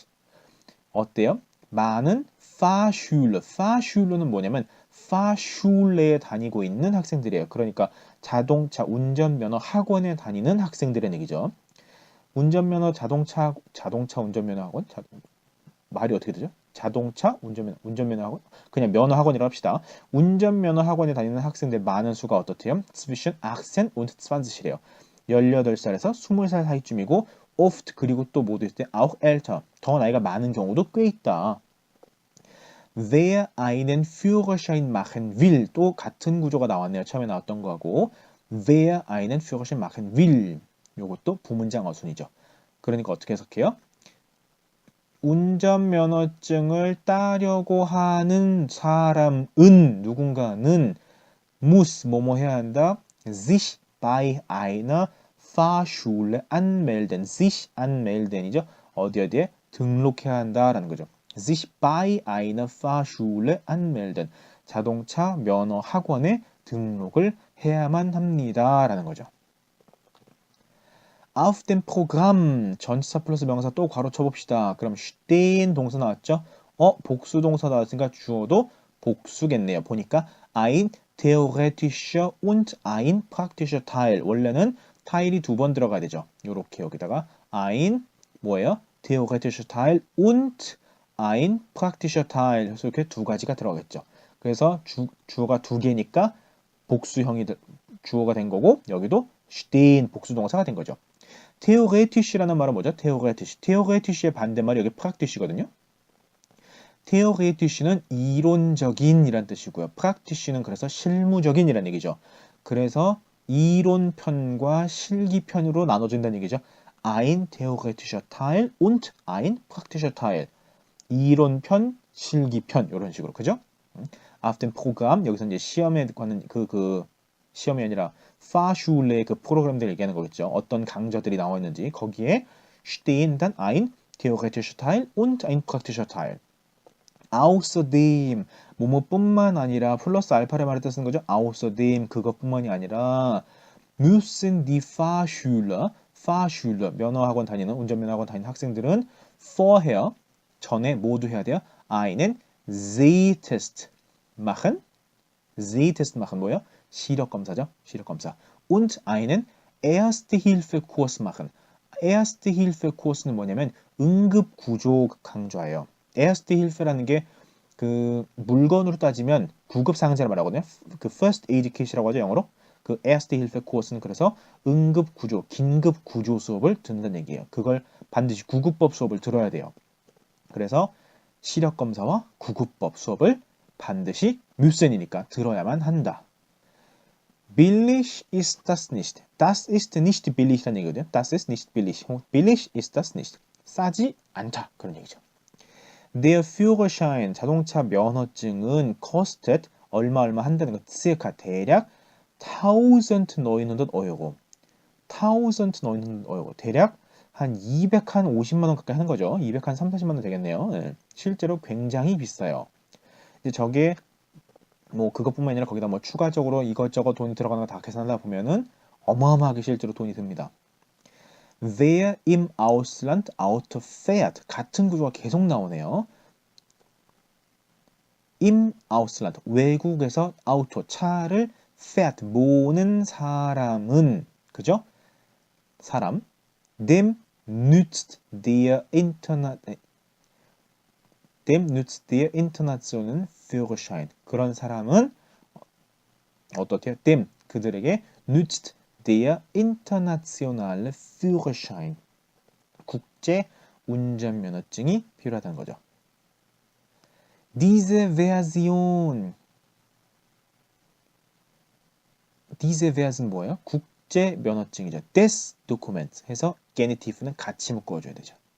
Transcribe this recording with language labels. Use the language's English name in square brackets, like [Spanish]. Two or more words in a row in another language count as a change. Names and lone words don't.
[Korean] 어때요? 많은 Fahrschüler는 뭐냐면 Fahrschul에 다니고 있는 학생들이에요. 그러니까 자동차 운전면허 학원에 다니는 학생들의 얘기죠. 운전면허 자동차 운전면허 학원? 말이 어떻게 되죠? 자동차 운전면허 학원? 그냥 면허 학원이라고 합시다. 운전면허 학원에 다니는 학생들 많은 수가 어떻대요? [German] zwischen 18 und 20 [Korean] 이래요. 18살에서 20살 사이쯤이고 oft 그리고 또 모두 있을 때 [German] auch älter [Korean] 더 나이가 많은 경우도 꽤 있다. [German] Wer einen Führerschein machen will [Korean] 또 같은 구조가 나왔네요. 처음에 나왔던 거하고 [German] Wer einen Führerschein machen will [Korean] 요것도 부문장 어순이죠. 그러니까 어떻게 해석해요? 운전면허증을 따려고 하는 사람은 누군가는 muss 뭐뭐 해야 한다. [German] sich bei einer Fahrschule anmelden. sich anmelden이죠. [Korean] 어디에 등록해야 한다라는 거죠. [German] sich bei einer Fahrschule anmelden. [Korean] 자동차 면허 학원에 등록을 해야만 합니다라는 거죠. [German] Auf dem Programm [Korean] 전치사 플러스 명사 또 괄호 쳐봅시다. 그럼 stehen 동사 나왔죠? 복수 동사 나왔으니까 주어도 복수겠네요. [German] 보니까 ein theoretischer und ein praktischer Teil. [Korean] 원래는 타일이 두 번 들어가야 되죠. 요렇게 여기다가 ein 뭐예요? [German] theoretischer Teil und ein praktischer Teil. [Korean] 그래서 이렇게 두 가지가 들어가겠죠. 그래서 주어가 두 개니까 복수형이 주어가 된 거고 여기도 stehen 복수 동사가 된 거죠. theoretisch라는 말은 뭐죠? [German] theoretisch. [Korean] theoretisch의 반대말이 여기 practice거든요. theoretisch는 이론적인이란 뜻이고요. practice는 그래서 실무적인이란 얘기죠. 그래서 이론편과 실기편으로 나눠진다는 얘기죠. [German] ein theoretischer Teil und ein praktischer Teil. [Korean] 이론편, 실기편 이런 식으로 그죠? [German] Auf dem Programm [Korean] 여기서 이제 시험에 관한 시험이 아니라 Fahrschule 그 프로그램들 얘기하는 거겠죠. 어떤 강좌들이 나와 있는지 거기에 [German] stehen dann ein theoretischer Teil und ein praktischer Teil. [Korean] Außerdem 뭐뭐뿐만 아니라 플러스 알파를 말할 때 쓰는 거죠. Außerdem 그것뿐만이 아니라 [German] müssen die Fahrschüler [Korean] 면허학원 다니는 운전면허학원 다니는 학생들은 vorher 전에 모두 해야 돼요. [German] einen Sehtest machen. Sehtest machen [Korean] 뭐예요? 시력검사죠. 시력검사. [German] Und einen Erste-Hilfe-Kurs machen. [Korean] Erste-Hilfe-Kurs는 뭐냐면 응급구조 강좌예요. Erste-Hilfe라는 게 그 물건으로 따지면 구급상자를 말하거든요. 그 [English] First Aid Kit [Korean] 이라고 하죠. 영어로. 그 Erste-Hilfe-Kurs는 그래서 응급구조, 긴급구조 수업을 듣는다는 얘기예요. 그걸 반드시 구급법 수업을 들어야 돼요. 그래서 시력검사와 구급법 수업을 반드시 müssen이니까 들어야만 한다. [German] Billig ist das nicht. Das ist nicht billig라는 얘기거든요. Das ist nicht billig. Billig ist das nicht. [Korean] 싸지 않다. 그런 얘기죠. [German] Der Führerschein, [Korean] 자동차 면허증은 kostet, 얼마 한다는 거, circa, 대략 1900 Euro. 대략 한 250만 원 가까이 하는 거죠. 230, 40만 원 되겠네요. 네. 실제로 굉장히 비싸요. 이제 저게 뭐 그것뿐만 아니라 거기다 뭐 추가적으로 이것저것 돈이 들어가는 거 다 계산하다 보면은 어마어마하게 실제로 돈이 듭니다. [German] Wer im Ausland Auto fährt. [Korean] 같은 구조가 계속 나오네요. [German] im Ausland. [Korean] 외국에서 아우토. 차를 fährt. 모는 사람은. 그죠? 사람. [German] Dem nützt der internationalen Führerschein. [Korean] 그런 사람은 어떻게? dem. [German] 그들에게 nützt der internationale Führerschein. [Korean] 국제 운전면허증이 필요하다는 거죠. [German] Diese Version 뭐예요? [Korean] 국제 면허증이죠. [German] des Documents [Korean] 해서 Genitive는 같이 묶어줘야 되죠.